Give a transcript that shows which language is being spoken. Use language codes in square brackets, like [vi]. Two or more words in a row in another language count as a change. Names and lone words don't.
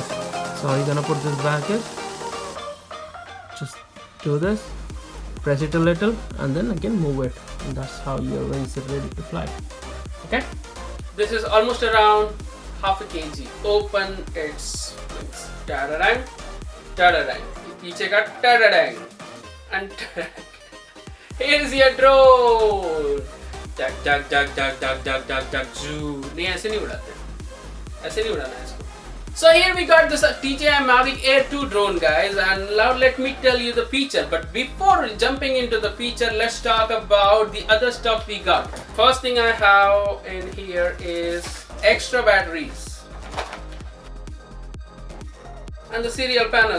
[en] So you're gonna put this back here. Just do this, press it a little and then again move it. And that's how your wings are ready to fly. Okay? This is almost around half a kg. Open its wings. Ta-da-dang, ta-da-dang. [hi] पीछे का ta-da-dang. [en] And here's your drone. Duck, duck, duck, duck, duck, duck, duck, duck, zoo. [hi] नहीं ऐसे नहीं उड़ाते. ऐसे नहीं उड़ाना है इसको. [en] So here we got this DJI Mavic Air 2 drone guys, and now let me tell you the feature. But before jumping into the feature, let's talk about the other stuff we got. First thing I have in here is extra batteries and the serial panel.